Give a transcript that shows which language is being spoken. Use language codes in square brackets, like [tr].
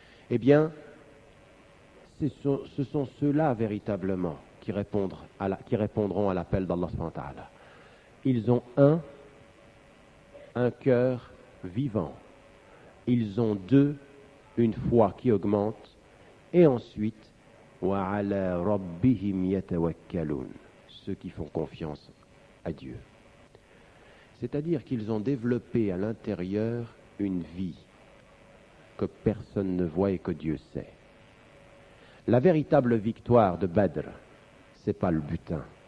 [fr] Eh bien, ce sont ceux-là véritablement qui répondront à l'appel d'Allah subhanahu wa ta'ala. Ils ont un cœur vivant. Ils ont deux, une foi qui augmente. [ar] Et ensuite, وَعَلَى رَبِّهِمْ يَتَوَكَّلُونَ. [fr] Ceux qui font confiance à Dieu. C'est-à-dire qu'ils ont développé à l'intérieur une vie que personne ne voit et que Dieu sait. La véritable victoire de Badr, ce n'est pas le butin.